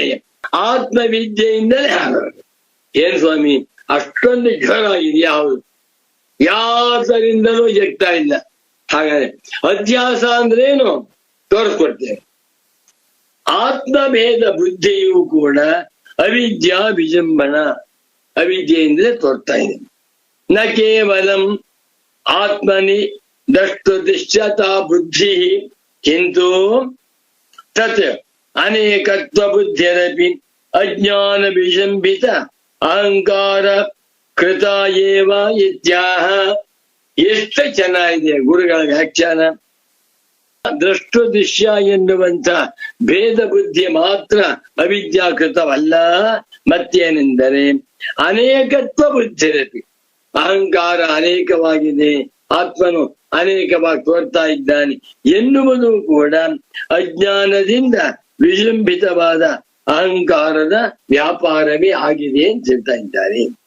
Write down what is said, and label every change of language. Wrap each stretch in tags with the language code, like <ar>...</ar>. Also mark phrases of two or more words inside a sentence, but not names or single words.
<kn>ಆತ್ಮವಿದ್ಯೆಯಿಂದಲೇ ಆಗೋದು. ಏನ್ ಸ್ವಾಮಿ ಅಷ್ಟೊಂದು ಜ್ವರ ಇದೆಯಾ? ಹೌದು, ಯಾತರಿಂದಲೂ ಜಗ್ತಾ ಇಲ್ಲ. ಹಾಗಾದ್ರೆ ಅಧ್ಯಾಸ ಅಂದ್ರೇನು ತೋರಿಸ್ಕೊಡ್ತೇವೆ. ಆತ್ಮಭೇದ ಬುದ್ಧಿಯೂ ಕೂಡ</kn> <sa>ಅವಿದ್ಯಾ ವಿಜಂಬನ,</sa> <kn>ಅವಿದ್ಯೆಯಿಂದಲೇ ತೋರ್ತಾ ಇದೆ.</kn> <sa>ನ ಕೇವಲಂ ಆತ್ಮನಿ ದಷ್ಟು ದಿಶ್ಯತಾ ಬುದ್ಧಿ ಕಿಂತು ತತ್ ಅನೇಕತ್ವ ಬುದ್ಧಿರಪಿ ಅಜ್ಞಾನ ವಿಜಂಬಿತ ಅಹಂಕಾರ ಕೃತ ಏವ ಇತ್ಯಾಹ.</sa> <kn>ಎಷ್ಟು ಚೆನ್ನಾಗಿದೆ ಗುರುಗಳ ವ್ಯಾಖ್ಯಾನ. ದೃಷ್ಟು ದೃಶ್ಯ ಎನ್ನುವಂತ ಭೇದ ಬುದ್ಧಿ ಮಾತ್ರ ಅವಿದ್ಯಾಕೃತವಲ್ಲ. ಮತ್ತೇನೆಂದರೆ</kn> <sa>ಅನೇಕತ್ವ ಬುದ್ಧಿರಪಿ,</sa> <kn>ಅಹಂಕಾರ ಅನೇಕವಾಗಿದೆ, ಆತ್ಮನು ಅನೇಕವಾಗಿ ತೋರ್ತಾ ಇದ್ದಾನೆ ಎನ್ನುವುದು ಕೂಡ ಅಜ್ಞಾನದಿಂದ ವಿಜೃಂಭಿತವಾದ ಅಹಂಕಾರದ ವ್ಯಾಪಾರವೇ ಆಗಿದೆ ಅಂತ ಹೇಳ್ತಾ ಇದ್ದಾರೆ.</kn>